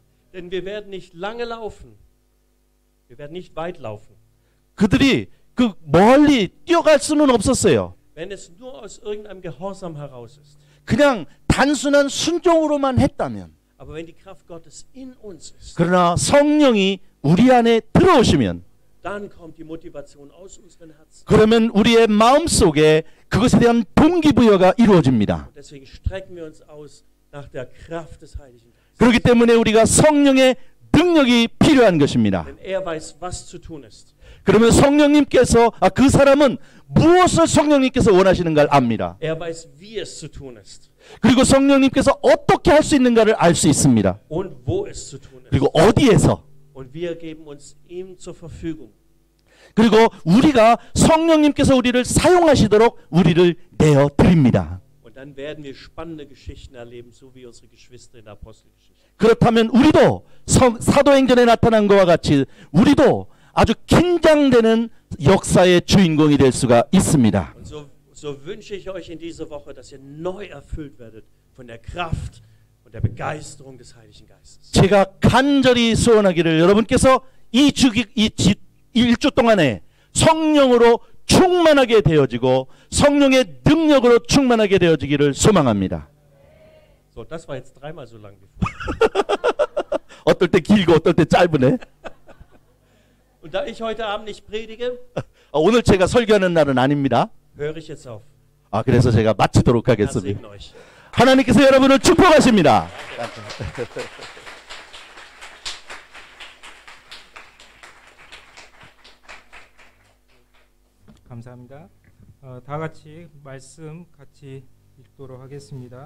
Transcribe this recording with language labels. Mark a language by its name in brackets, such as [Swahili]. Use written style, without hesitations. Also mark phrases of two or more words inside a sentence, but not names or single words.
[German] Denn wir werden nicht lange laufen. Wir werden nicht weit laufen. [Korean] 그들이 그 멀리 뛰어갈 수는 없었어요. [German] Wenn es nur aus irgendeinem Gehorsam heraus ist. [Korean] 그냥 단순한 순종으로만 했다면. [German] Aber wenn die Kraft Gottes in uns ist, [Korean] 그러나 성령이 우리 안에 들어오시면 [German] dann kommt die Motivation aus unseren Herzen. [Korean] 그러면 우리의 마음속에 그것에 대한 동기부여가 이루어집니다. [German] Und deswegen strecken wir uns aus nach der Kraft des Heiligen Geistes. [Korean] 그렇기 때문에 우리가 성령의 능력이 필요한 것입니다. [German] Denn er weiß, was zu tun ist. [Korean] 그러면 성령님께서 그 사람은 무엇을 성령님께서 원하시는 걸 압니다. [German] Er weiß, wie es zu tun ist. [Korean] 그리고 성령님께서 어떻게 할 수 있는가를 알 수 있습니다. [German] Und wo es zu tun ist. [Korean] 그리고 어디에서. [German] Und wir geben uns ihm zur Verfügung. [Korean] 그리고 우리가 성령님께서 우리를 사용하시도록 우리를 내어 드립니다. [German] Und dann werden wir spannende Geschichten erleben, so wie unsere Geschwister in der Apostelgeschichte. [Korean] 그렇다면 우리도 사도행전에 나타난 것과 같이 우리도 아주 긴장되는 역사의 주인공이 될 수가 있습니다. [German] Und so wünsche ich euch in dieser Woche, dass ihr neu erfüllt werdet von der Kraft und der Begeisterung des Heiligen Geistes. [Korean] 제가 간절히 소원하기를 여러분께서 이 1주 동안에 성령으로 충만하게 되어지고 성령의 능력으로 충만하게 되어지기를 소망합니다. [German] So, das war jetzt dreimal so lang wie vorher. [Korean] 어떨 때 길고 어떨 때 짧으네. [German] Und da ich heute Abend nicht predige, [Korean] 오늘 제가 설교하는 날은 아닙니다. [German] höre ich jetzt auf. [Korean] 그래서 제가 마치도록 [German] Herr [Korean] 하겠습니다. [German] segne euch. [Korean] 하나님께서 여러분을 축복하십니다. 감사합니다. 다 같이 말씀 같이 읽도록 하겠습니다.